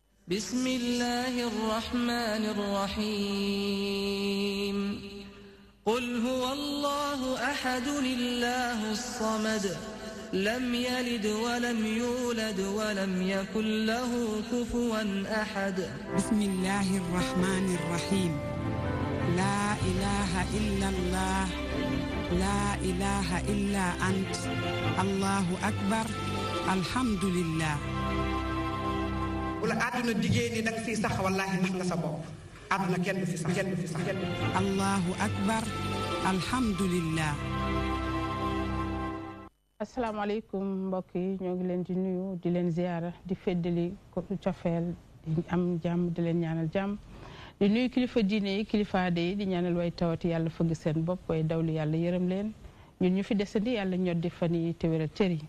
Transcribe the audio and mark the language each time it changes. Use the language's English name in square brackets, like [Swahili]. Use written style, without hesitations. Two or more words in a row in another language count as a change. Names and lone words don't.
[Arabic] بسم الله الرحمن الرحيم قل هو الله أحد الله الصمد لم يلد ولم يولد ولم يكن له كفوا أحد بسم الله الرحمن الرحيم لا إله إلا الله لا إله إلا أنت الله أكبر الحمد لله [Wolof] wala àdduna diggée ni da nga fiy sax wallaahi nax nga sa bopp àdduna kenn du fi sax kenn du fi sax [Arabic] الله أكبر الحمد لله. [Wolof] asalaamaaleykum mbokk yi ñoo ngi leen di nuyu di leen ziyaara di feddali ko cofeel di am jàmm di leen ñaanal jàmm di nuyu kilifa diine yi kilifa aada yi di ñaanal way tawati yàlla fëgg seen bopp way dawlu yàlla yërëm leen ñun ñu fi desandi yàlla ñoddi fan yi te wéral cër yi.